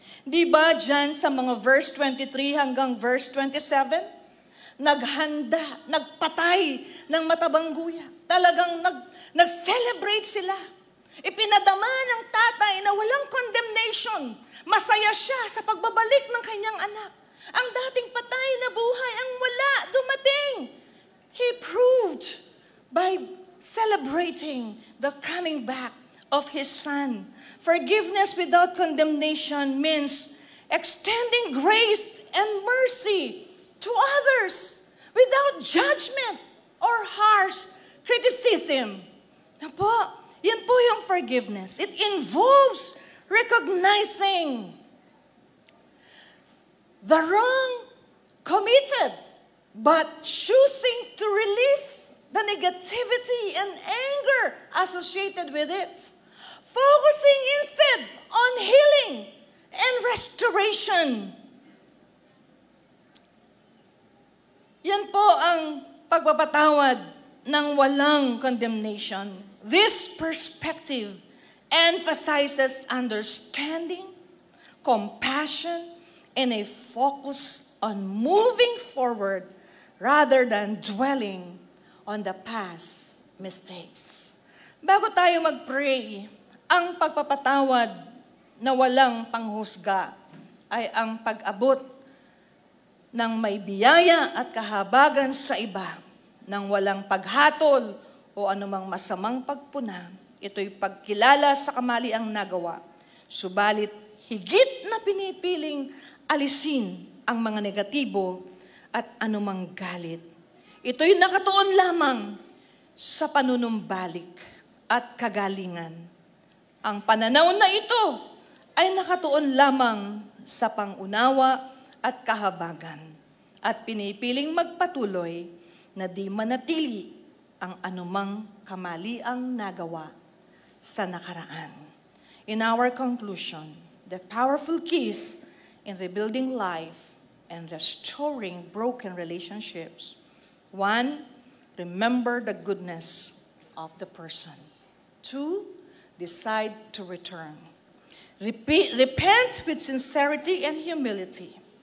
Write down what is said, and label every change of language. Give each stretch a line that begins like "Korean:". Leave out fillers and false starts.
Filipino: Di ba dyan sa mga verse 23 hanggang verse 27, naghanda, nagpatay ng matabang guya. Talagang nag-celebrate sila. Ipinadama ng tatay na walang condemnation. Masaya siya sa pagbabalik ng kanyang anak. Ang dating patay na buhay ang wala, dumating.
English: He proved by celebrating the coming back of his son. Forgiveness without condemnation means extending grace and mercy to others without judgment or harsh criticism.
Filipino: Yan po yung
English: forgiveness. It involves recognizing the wrong committed, but choosing to release the negativity and anger associated with it. Focusing instead on healing and restoration.
Filipino: Yan po ang pagpapatawad ng walang condemnation.
English: This perspective emphasizes understanding, compassion, and a focus on moving forward rather than dwelling on the past mistakes.
Filipino: Bago tayo mag-pray, ang pagpapatawad na walang panghusga ay ang pag-abot ng may biyaya at kahabagan sa iba, ng walang paghatol o anumang masamang pagpuna. Ito'y pagkilala sa kamaliang nagawa. Subalit, higit na pinipiling alisin ang mga negatibo at anumang galit. Ito'y nakatuon lamang sa panunumbalik at kagalingan. Ang pananaw na ito ay nakatuon lamang sa pangunawa at kahabagan at pinipiling magpatuloy na di manatili ang anumang kamaliang nagawa sa nakaraan.
English: In our conclusion, the powerful keys in rebuilding life and restoring broken relationships. 1, remember the goodness of the person. 2, decide to return. Repent with sincerity and humility.